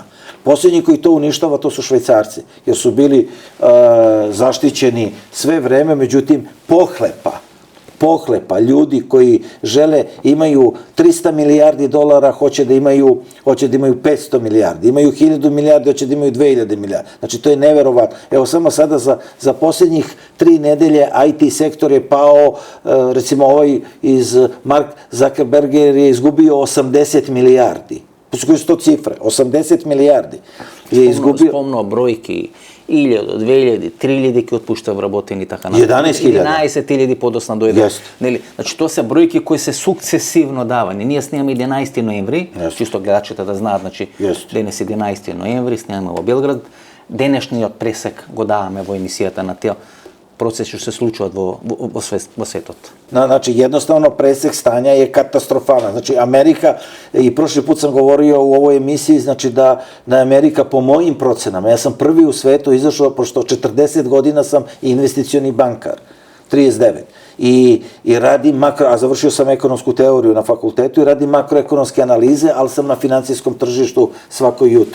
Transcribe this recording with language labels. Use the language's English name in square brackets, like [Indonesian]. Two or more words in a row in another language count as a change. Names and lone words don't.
[Serbian] Posljednji koji to uništava, to su Švajcarci, jer su bili zaštićeni sve vreme, međutim, pohlepa, ljudi koji žele, imaju 300 milijardi dolara, hoće da imaju 500 milijardi, imaju 1000 milijardi, hoće da imaju 2000 milijardi. Znači, to je neverovatno. Evo, samo sada za posljednjih 3 nedelje IT sektor je pao, recimo ovaj iz Mark Zuckerberger je izgubio 80 milijardi. Koji su to cifre? 80 milijardi je izgubio... [Macedonian] Спомнува бројки 1000, 2000, 3000 ки отпушта вработени така натаму. 11.000. 11.000 подосна дојде. Yes. Нели? Значи тоа се бројки кои се сукцесивно давани. Ние снимаме 11 ноември, чисто гледачите да знаат, значи денес 11 ноември, снимаме во Белград. Денешниот пресек го даваме во емисијата на тие процеси што се случуваат во светот. [Serbian] Znači, jednostavno presek stanja je katastrofalan. Znači, Amerika, i prošli put sam govorio u ovoj emisiji, znači da Amerika po mojim procenama, ja sam prvi u svetu izašao, pošto 40 godina sam investicioni bankar, 39. I radim a završio sam ekonomsku teoriju na fakultetu i radim makroekonomske analize, ali sam na financijskom tržištu svako jutro.